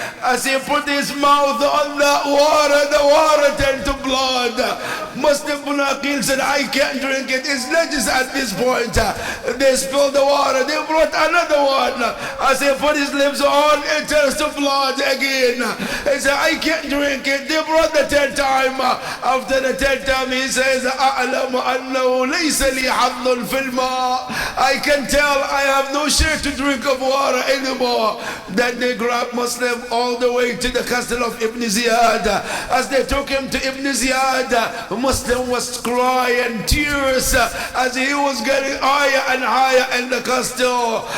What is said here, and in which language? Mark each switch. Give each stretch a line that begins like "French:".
English: As he put his mouth on that water, the water turned to blood. Muslim bin Aqil said, I can't drink it, it's najis at this point. They spilled the water, they brought another one. As he put his lips on, it turns to blood again. He said, I can't drink it. They brought the 10th time. After the 10th time, he says,
Arabic: أَعْلَمُ أَنَّهُ لَيْسَ لِي حَظٌّ فِي الْمَاءِ.
English: I can tell I have no share to drink of water anymore. Then they grabbed Muslim all the way to the castle of Ibn Ziyad. As they took him to Ibn Ziyad, Muslim was crying tears as he was getting higher and higher in the castle.